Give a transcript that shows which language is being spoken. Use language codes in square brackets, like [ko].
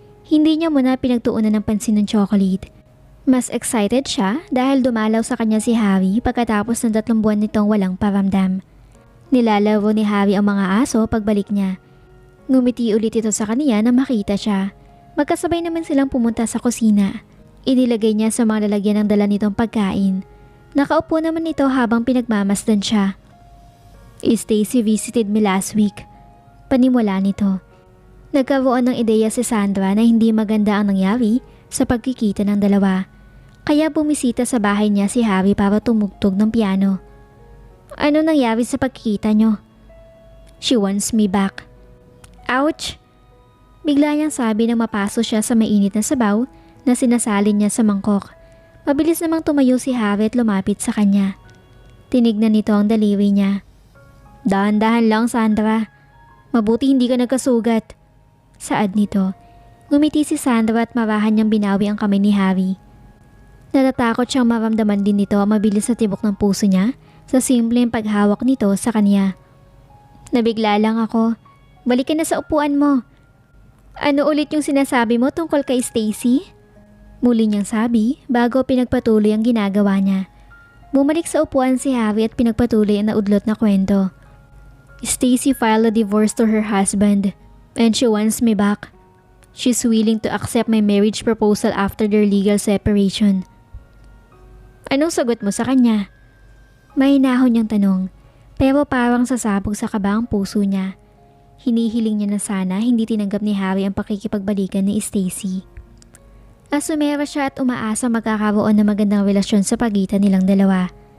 [tl] Hindi niya muna pinagtuunan ng pansin ng chocolate. Mas excited siya dahil dumalaw sa kanya si Harry pagkatapos ng 3 buwan nitong walang paramdam. Nilalaro ni Harry ang mga aso pagbalik niya. Ngumiti ulit ito sa kaniya na makita siya. Magkasabay naman silang pumunta sa kusina. Inilagay niya sa mga lalagyan ng dala nitong pagkain. Nakaupo naman ito habang pinagmamasdan siya. [en] Stacy visited me last week. [tl] Panimula nito. Nagkaroon ng ideya si Sandra na hindi maganda ang nangyari sa pagkikita ng dalawa. Kaya bumisita sa bahay niya si Harry para tumugtog ng piano. Ano nangyari sa pagkikita niyo? [en] She wants me back. Ouch! [tl] Bigla niyang sabi nang mapaso siya sa mainit na sabaw na sinasalin niya sa mangkok. Mabilis namang tumayo si Harry at lumapit sa kanya. Tinignan nito ang daliri niya. Dahan-dahan lang, Sandra. Mabuti hindi ka nagkasugat. Saad nito. Ngumiti si Sandra at marahan niyang binawi ang kamay ni Harry. Natatakot siyang maramdaman din nito ang mabilis na tibok ng puso niya sa simpleng paghawak nito sa kanya. Nabigla lang ako. Balik ka na sa upuan mo. Ano ulit yung sinasabi mo tungkol kay Stacy? Muli niyang sabi bago pinagpatuloy ang ginagawa niya. Bumalik sa upuan si Harry at pinagpatuloy ang naudlot na kwento. [en] Stacy filed a divorce to her husband and she wants me back. She's willing to accept my marriage proposal after their legal separation. [tl] Anong sagot mo sa kanya? May hinahon niyang tanong, pero parang sasabog sa kaba ang puso niya. Hinihiling niya na sana hindi tinanggap ni Harry ang pakikipagbalikan ni Stacy. Asumera siya at umaasa magkakaroon ng magandang relasyon sa pagitan nilang dalawa.